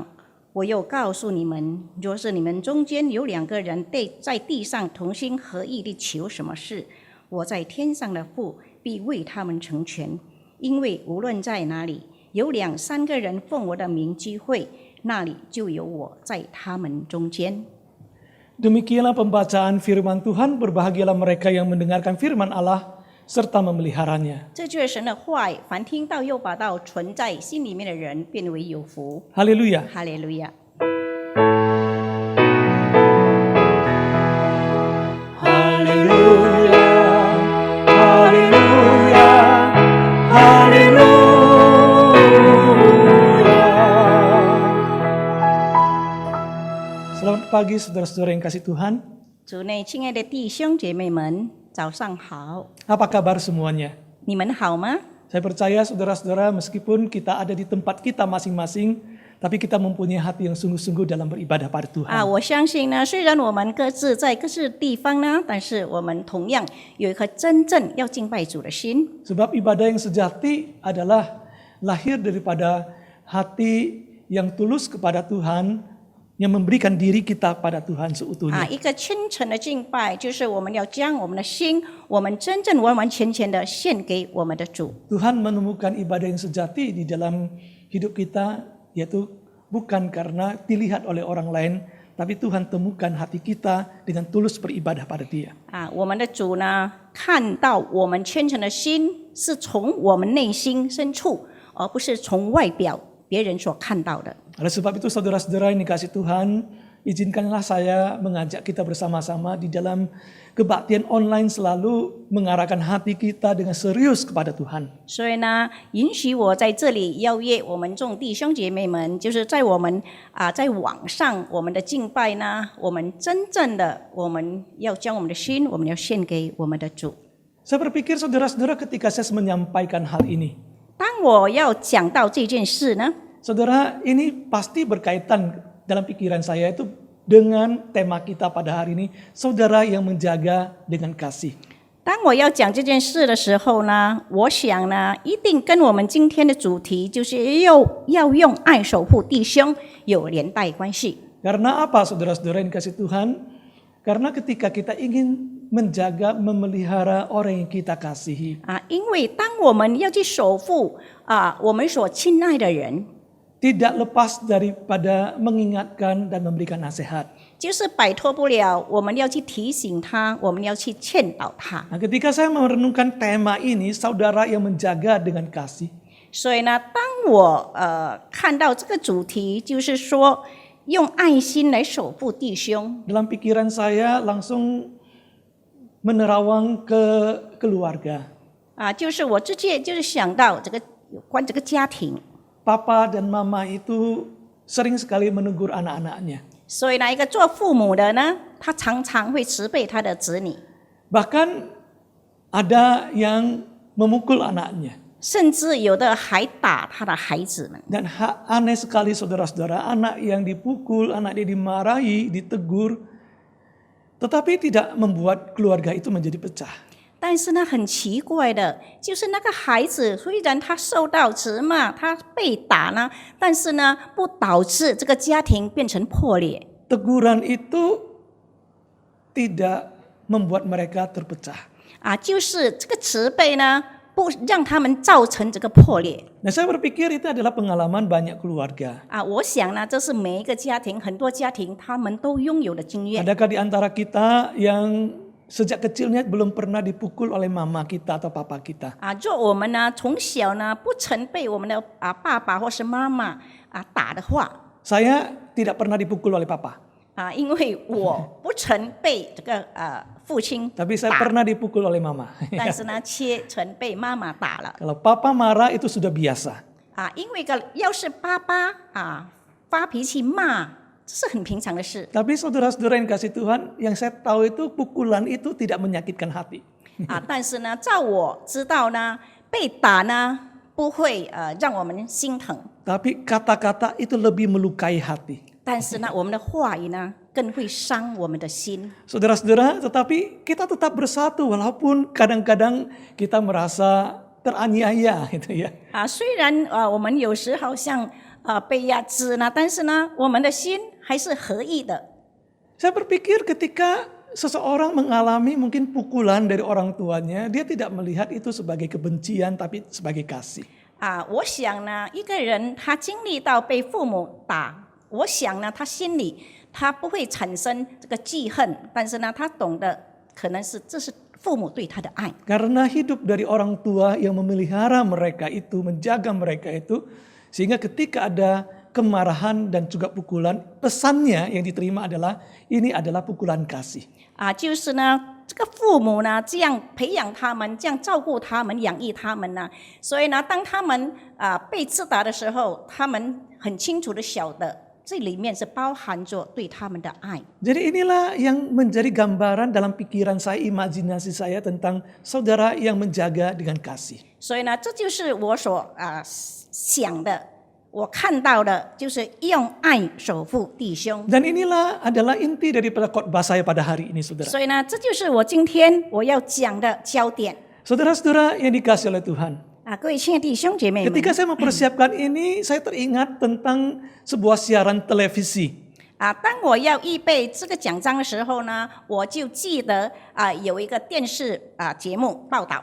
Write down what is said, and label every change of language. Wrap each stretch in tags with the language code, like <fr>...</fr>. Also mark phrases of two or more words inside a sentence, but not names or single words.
<zh>我又告诉你们，若是你们中间有2个人在地上同心合意地求什么事，我在天上的父必为他们成全。因为无论在哪里，有2、3个人奉我的名聚会，那里就有我在他们中间。</zh> <id>Demikianlah pembacaan firman Tuhan, berbahagialah mereka yang mendengarkan firman Allah serta memeliharanya.</id> <zh>这就是神的话语，凡听到又把道存在心里面的人，变为有福。</zh> <id>Haleluya.</id> <zh>哈利路亚。</zh> <id>Haleluya. Haleluya. Haleluya. Selamat pagi saudara-saudara yang kasih Tuhan.</id> <zh>主内亲爱的弟兄姐妹们，早上好，</zh> <id>Apa kabar semuanya?</id> <zh>你们好吗？</zh> <id>Saya percaya saudara-saudara meskipun kita ada di tempat kita masing-masing, tapi kita mempunyai hati yang sungguh-sungguh dalam beribadah pada Tuhan.</id> <zh>我相信呢，虽然我们各自在各自地方呢，但是我们同样有一颗真正要敬拜主的心。</zh> <id>Sebab ibadah yang sejati adalah lahir daripada hati yang tulus kepada Tuhan, yang memberikan diri kita pada Tuhan seutuhnya.</id> <zh>一个真诚的敬拜，就是我们要将我们的心，我们真正完完全全的献给我们的主。</zh> <id>Tuhan menemukan ibadah yang sejati di dalam hidup kita, yaitu bukan karena dilihat oleh orang lain, tapi Tuhan temukan hati kita dengan tulus beribadah pada Dia.</id> <zh>我们的主呢，看到我们虔诚的心是从我们内心深处，而不是从外表别人所看到的。</zh> <id>Oleh sebab itu saudara-saudara yang dikasih Tuhan, izinkanlah saya mengajak kita bersama-sama di dalam kebaktian online selalu mengarahkan hati kita dengan serius kepada Tuhan.</id> <zh>所以呢，允许我在这里邀约我们众弟兄姐妹们，就是在我们在网上我们的敬拜呢，我们真正的我们要将我们的心，我们要献给我们的主。</zh> <id>Saya berpikir saudara-saudara ketika saya menyampaikan hal ini,</id> <zh>当我要讲到这件事呢，</zh> <id>saudara ini pasti berkaitan dalam pikiran saya itu dengan tema kita pada hari ini, saudara yang menjaga dengan kasih.</id> <zh>当我要讲这件事的时候呢，我想呢，一定跟我们今天的主题就是要用爱守护弟兄有连带关系。</zh> <id>Karena apa saudara-saudara yang kasih Tuhan? Karena ketika kita ingin menjaga, memelihara orang yang kita kasihi,</id> <zh>因为当我们要去守护我们所亲爱的人，</zh> <id>tidak lepas daripada mengingatkan dan memberikan nasihat.</id> <zh>就是摆脱不了我们要去提醒他，我们要去劝导他。</zh> <id>Nah, ketika saya merenungkan tema ini, saudara yang menjaga dengan kasih,</id> <zh>所以呢，当我看到这个主题，就是说用爱心来守护弟兄，</zh> <id>dalam pikiran saya langsung menerawang ke keluarga.</id> <zh>就是我直接就是想到这个有关这个家庭。</zh> <id>Papa dan mama itu sering sekali menegur anak-anaknya.</id> <zh>所以呢，一个做父母的呢，他常常会责备他的子女，</zh> <id>Bahkan ada yang memukul anaknya.</id> <zh>甚至有的还打他的孩子们。</zh> <id>Dan aneh sekali saudara-saudara, anak yang dipukul, anak yang dimarahi, ditegur, tetapi tidak membuat keluarga itu menjadi pecah.</id> <zh>但是呢，很奇怪的，就是那个孩子虽然他受到责骂，他被打呢，但是呢，不导致这个家庭变成破裂。</zh> <id>Teguran itu tidak membuat mereka terpecah.</id> <zh>就是这个慈悲呢，不让他们造成这个破裂。</zh> <id>Nah, saya berpikir itu adalah pengalaman banyak keluarga.</id> <zh>我想呢，这是每一个家庭，很多家庭他们都拥有的经验。</zh> <id>Adakah di antara kita yang sejak kecilnya belum pernah dipukul oleh mama kita atau papa kita?</id> <zh>若我们呢从小呢不曾被我们的爸爸或是妈妈打的话，</zh> <id>Saya tidak pernah dipukul oleh papa,</id> <zh>因为我不曾被这个父亲</zh> <id>tapi saya</id> <zh>打，</zh> <id>pernah dipukul oleh mama.</id> <zh>但是呢却曾被妈妈打了。</zh> <id>Kalau papa marah itu sudah biasa.</id> <zh>因为要是爸爸发脾气骂，这是很平常的事。</zh> <id>Tapi saudara-saudara yang kasih Tuhan, yang saya tahu itu pukulan itu tidak menyakitkan hati.</id> <zh>但是呢，照我知道呢，被打呢不会让我们心疼，</zh> <id>Tapi kata-kata itu lebih melukai hati.</id> <zh>但是呢，我们的话语呢更会伤我们的心。</zh> <id>Saudara-saudara, tetapi kita tetap bersatu walaupun kadang-kadang kita merasa teraniaya gitu ya.</id> <zh>虽然我们有时好像被压制呢，但是呢，我们的心还是合意的。</zh> <id>Saya berpikir ketika seseorang mengalami mungkin pukulan dari orang tuanya, dia tidak melihat itu sebagai kebencian tapi sebagai kasih.</id> <zh>我想呢，一个人他经历到被父母打，我想呢，他心里他不会产生这个记恨，但是呢，他懂得可能是这是父母对他的爱。</zh> <id>Karena hidup dari orang tua yang memelihara mereka itu, menjaga mereka itu, sehingga ketika ada kemarahan dan juga pukulan, pesannya yang diterima adalah ini adalah pukulan kasih.</id> <zh>就是呢，这个父母呢这样培养他们，这样照顾他们、养育他们呢，所以呢，当他们被刺打的时候，他们很清楚的晓得，这里面是包含着对他们的爱。</zh> <id>Jadi inilah yang menjadi gambaran dalam pikiran saya, imajinasi saya tentang saudara yang menjaga dengan kasih.</id> <zh>所以呢，这就是我所想的，我看到的，就是用爱守护弟兄。</zh> <id>Dan inilah adalah inti daripada khotbah saya pada hari ini, saudara.</id> <zh>所以呢，这就是我今天我要讲的焦点。</zh> <id>Saudara-saudara yang dikasih oleh Tuhan.</id> <zh>各位亲爱的弟兄姐妹们，</zh> <id>Ketika saya mempersiapkan ini, saya teringat tentang sebuah siaran televisi.</id> <zh>当我要预备这个讲章的时候呢，我就记得有一个电视节目报道。</zh>